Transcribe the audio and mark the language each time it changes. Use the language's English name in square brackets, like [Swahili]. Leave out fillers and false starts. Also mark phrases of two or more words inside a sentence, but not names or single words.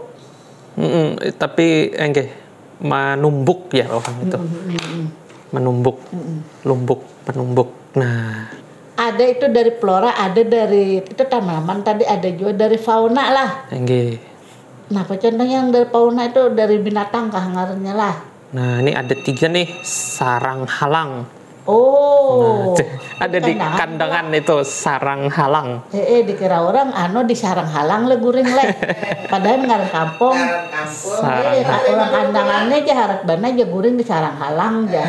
[Indonesian] Tapi enggak menumbuk ya orang itu. Menumbuk. Lumbuk, penumbuk. Nah, ada itu dari Flora, ada dari itu tanaman tadi, ada juga dari fauna lah. enggak. [Banjar] Nah, contohnya yang dari fauna itu dari binatang kah ngarannya lah. [Indonesian] Nah, ini ada 3 nih, sarang halang. Oh. Ada di kandangan itu sarang halang. [Banjar] Dikira orang di sarang halang le guring le. Padahal ngaran kampung. Orang kandangannya aja harap bana aja guring di sarang halang aja.